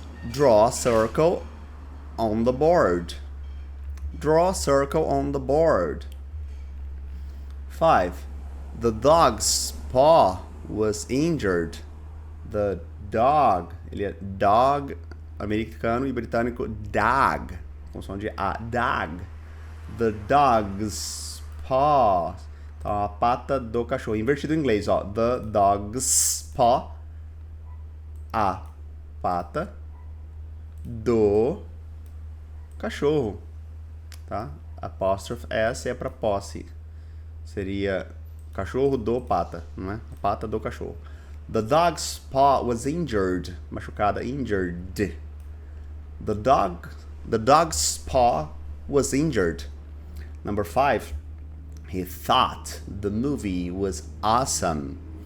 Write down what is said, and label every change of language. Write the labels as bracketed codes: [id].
[en] Draw a circle on the board. Draw a circle on the board. 5. The dog's paw was injured. [pt] The dog, ele é dog americano e britânico dog, com som de A, dog. [en] The dog's paw. [pt] Então, a pata do cachorro. Invertido em inglês, ó. [en] The dog's paw. [pt] A pata do cachorro. Tá? Apóstrofe S é para posse. Seria cachorro do pata, não é? A pata do cachorro. [en] The dog's paw was injured. Machucada, injured. The dog's paw was injured. Number 5. He thought the movie was awesome.